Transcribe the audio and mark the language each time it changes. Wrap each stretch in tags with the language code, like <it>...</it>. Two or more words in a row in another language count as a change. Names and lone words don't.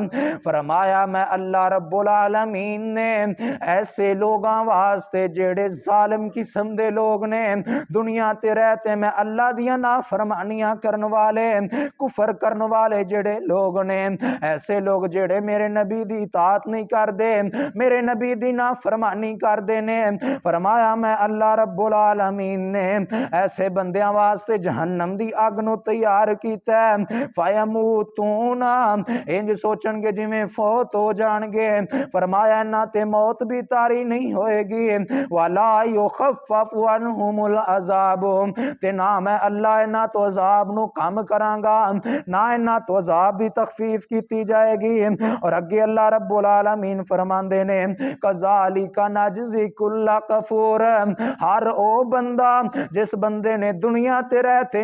<pa>فرمایا میں اللہ رب العالمین نے ایسے لوگاں واسطے جڑے ظالم قسم دے لوگ نے، دنیا تے رہتے میں اللہ دیاں نافرمانیاں کرن والے، کفر کرن والے جڑے لوگ نے، ایسے لوگ جڑے میرے نبی دی اطاعت نہیں کر دے، میرے نبی دی نافرمانی کر دے نے، فرمایا میں اللہ رب العالمین نے ایسے بندیاں واسطے جہنم دی اگ نو تیار کیتا ہے، فیموتون انج سوچن گے جی میں فوت ہو جان گے، فرمایا نہ تے موت بھی تاری نہیں ہوئے گی،</pa> <ar>ولا یخفف عنہم العذاب</ar> <pa>تے نہ میں اللہ نہ تو عذاب نو کم کراں گا، نہ تو عذاب دی تخفیف کیتی جائے گی۔ اور اگے اللہ رب العالمین فرماندے نے</pa> <ar>کذالک نجزی کل کفور،</ar> <pa>ہر او بندہ جس بندے نے دنیا تے رہتے</pa>